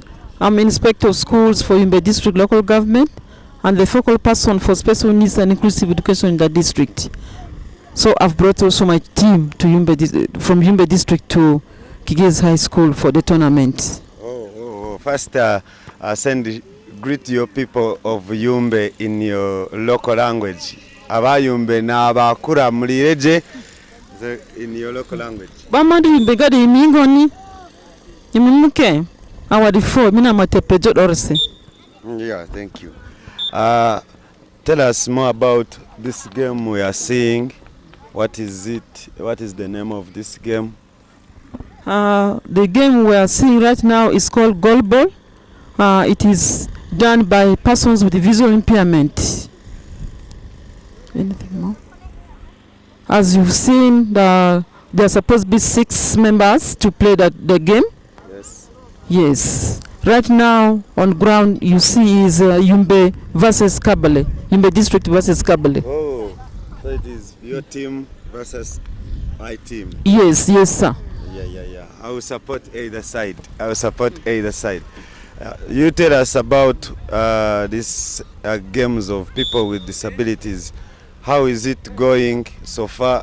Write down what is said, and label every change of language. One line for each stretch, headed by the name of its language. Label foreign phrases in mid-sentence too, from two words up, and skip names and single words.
English: I'm Inspector of Schools for Yumbe District Local Government and the focal person for special needs and inclusive education in the district. So I've brought also my team to from Yumbe District to Kigezi High School for the tournament. First, greet your people of Yumbe in your local language.
Aringa: Aba Yumbe na abakura mulireje
English: in your local language.
Aringa: Bamadu Yumbe gadi imingoni. Imumuke.
English: Yeah, thank you. Tell us more about this game we are seeing. What is it? What is the name of this game? The game we are seeing right now is called goal ball. It is done by persons with visual impairment. Anything more? As you've seen, there are supposed to be 6 members to play the game. Yes. Right now on ground you see is Yumbe versus Kabale. Yumbe district versus Kabale. Oh, so it is your team versus my team. Yes, sir. Yeah. I will support either side. You tell us about these games of people with disabilities. How is it going so far?